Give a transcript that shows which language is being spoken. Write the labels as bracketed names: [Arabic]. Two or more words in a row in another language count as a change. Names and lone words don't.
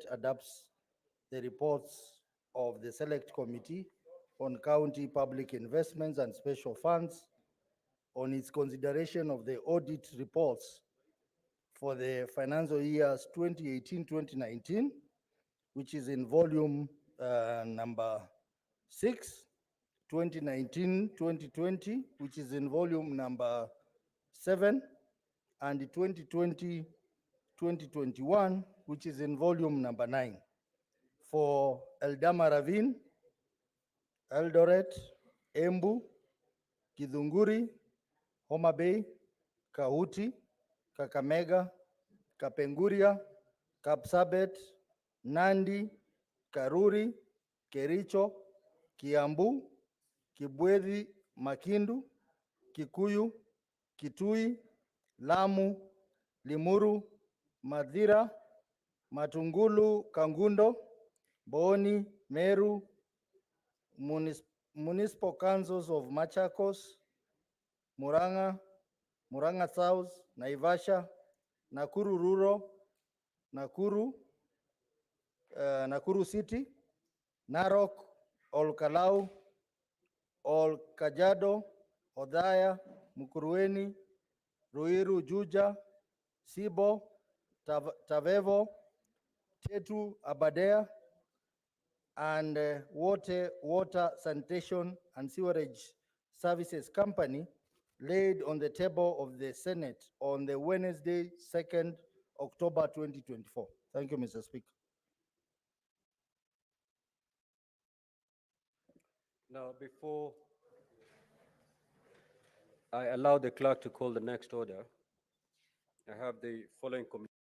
[English] adopts the reports of the Select Committee on County Public Investments and Special Funds on its consideration of the audit reports for the financial years 2018-2019, which is in volume number 6, 2019-2020, which is in volume number 7, and 2020-2021, which is in volume number 9, for Eldama Ravine, Eldoret, Embu, Kidhunguri, Homa Bay, Kahuti, Kakamega, Kapenguria, Kapsabet, Nandi, Karuri, Kericho, Kiambu, Kibwezi, Makindu, Kikuyu, Kitui, Lamu, Limuru, Madhira, Matungulu, Kangundo, Boni, Meru, municipal councils of Machakos, Muranga, Muranga South, Naivasha, Nakuru Rural, Nakuru, Nakuru City, Narok, Ol Kalau, Ol Kajiado, Odhaya, Mukurweni, Ruiru, Juja, Sibo, Tavevo, Tetu, Abadea, and Water Sanitation and Sewerage Services Company laid on the table of the Senate on the Wednesday, 2nd October 2024. Thank you, Mr. Speaker. Now, before I allow the clerk to call the next order, I have the following committee.